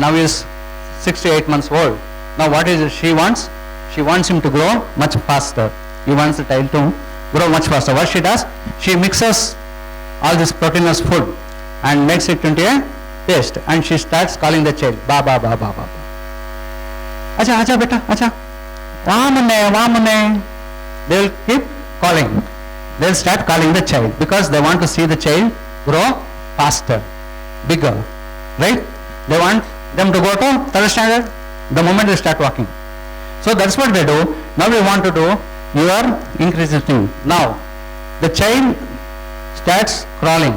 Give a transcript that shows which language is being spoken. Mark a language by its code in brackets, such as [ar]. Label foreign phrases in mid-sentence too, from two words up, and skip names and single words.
[en] Now he is 6 to 8 months old. Now what is it she wants? She wants him to grow much faster. He wants the child to grow much faster. What she does? She mixes all this proteinous food and makes it into a paste, and she starts calling the child ba ba ba ba ba. [hi] Acha acha beta acha. Vamune vamune. [en] They will keep calling. They will start calling the child because they want to see the child grow faster, bigger, right? They want them to go to third standard the moment they start walking. So that's what they do. Now we want to do your increasing thing. Now the child starts crawling.